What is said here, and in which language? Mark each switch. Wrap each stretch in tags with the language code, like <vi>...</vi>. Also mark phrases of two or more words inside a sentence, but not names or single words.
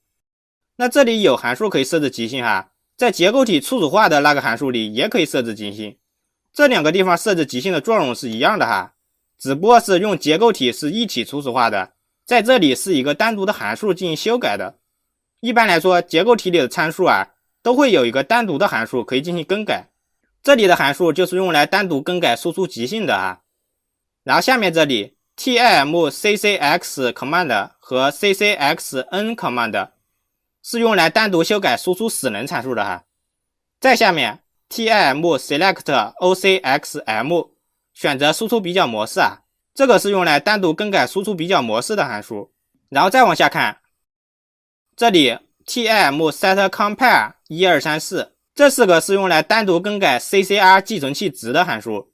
<zh>那这里有函数可以设置极性哈，在结构体初始化的那个函数里也可以设置极性，这2个地方设置极性的作用是一样的哈，只不过是用结构体是一体初始化的，在这里是一个单独的函数进行修改的。一般来说结构体里的参数啊都会有一个单独的函数可以进行更改，这里的函数就是用来单独更改输出极性的啊。然后下面这里 TIMCCX command 和 CCXN command 是用来单独修改输出使能参数的哈。再下面 TIMSelect OCXM 选择输出比较模式啊，这个是用来单独更改输出比较模式的函数。然后再往下看，这里 TIMSetCompare 1234，这4个是用来单独更改 CCR 寄存器值的函数。</zh>